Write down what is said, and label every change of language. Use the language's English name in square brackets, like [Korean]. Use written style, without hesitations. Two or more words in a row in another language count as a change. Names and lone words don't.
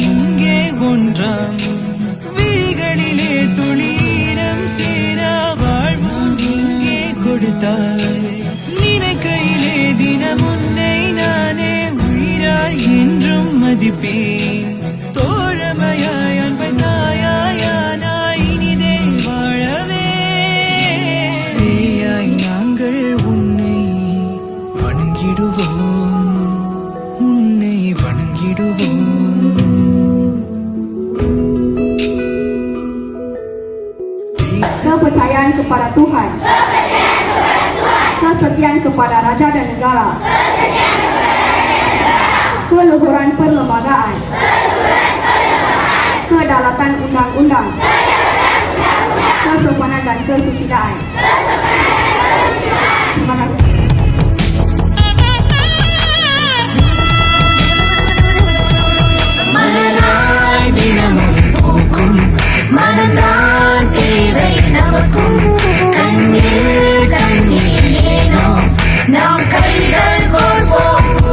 [Tamil] இங்கே ஒன்றாம் விழிகளிலே துளீரம் சேரா வாழ்வும் இங்கே கொடுத்தாய் நினைக்கையிலே தினம் உன்னை நானே உயிராய் என்றும் மதிப்பேன் தோழமையாய் அன்பை தாயாயானாய் இனிதே வாழவே சேயாய் நாங்கள் உன்னை வணங்கிடுவோம் [Malay] Kepercayaan kepada Tuhan, kesetiaan kepada Raja dan Negara, keluhuran perlembagaan, kedaulatan undang-undang, kesopanan dan kesusidaan. Terima kasih. [Tamil] மனம்தான் தேவை நமக்கும் கண்ணில் கண்ணீர் ஏனோ நாம் கைகள் கோர்வோம்